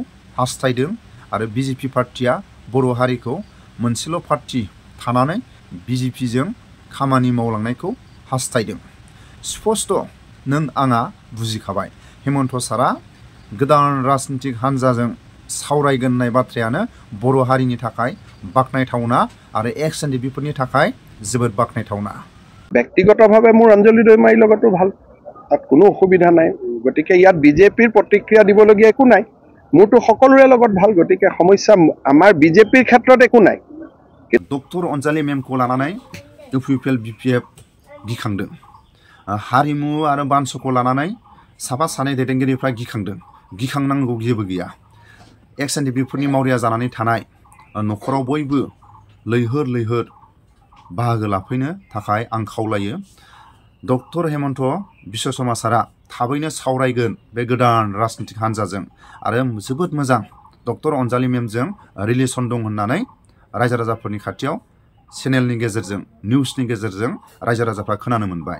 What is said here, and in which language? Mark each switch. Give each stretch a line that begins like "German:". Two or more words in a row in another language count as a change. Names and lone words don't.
Bodo: हास्थायदों आरो बिजेपि पार्टिया बर' हारिखौ मोनसेल' पार्टी थानानै बिजेपिजों खामानि मावलांनायखौ हास्थायदों स्पष्ट नों आङा बुजिखाबाय हेमन्त सारा गोदान राजनीतिक हान्जाजों सावरायगोन होननाय बाथ्रायानो बर' हारिनि थाखाय बाखनायथावना आरो एक्सएनडिबिफोरनि थाखाय जोबोद बाखनायथावना
Assamese: ব্যক্তিগতভাৱে মোৰ অঞ্জলি দৈমাৰীৰ লগতো ভাল তাত কোনো অসুবিধা নাই গতিকে ইয়াত বিজেপিৰ প্ৰতিক্ৰিয়া দিবলগীয়া একো নাই মোৰতো সকলোৰে লগত ভাল গতিকে সমস্যা আমাৰ বিজেপিৰ ক্ষেত্ৰত একো নাই
Bodo: ডক্टर अनजालि मेमखौ लानानै uppl BPF गिखांदों हारिमु आरो बानसखौ लानानै साफा सानै दैदेनगिरिफ्रा गिखांनांगौ जेबो गैया एक्सएनडिबिफोरनि मावरिया जानानै थानाय न'खराव बयबो लैहोर बाहागो लाफैनो थाखाय आं खावलायो डक्टर हेमन्त बिश्व समाजारा थाबैनो सावरायगोन बे गोदान राजनीतिक हान्जाजों आरो जोबोद मोजां डक्टर अनजालि मेमजों रिलेसन दं होननानै रायजो राजाफोरनि खाथियाव चेनेलनि गेजेरजों निउसनि गेजेरजों रायजो राजाफ्रा खोनानो मोनबाय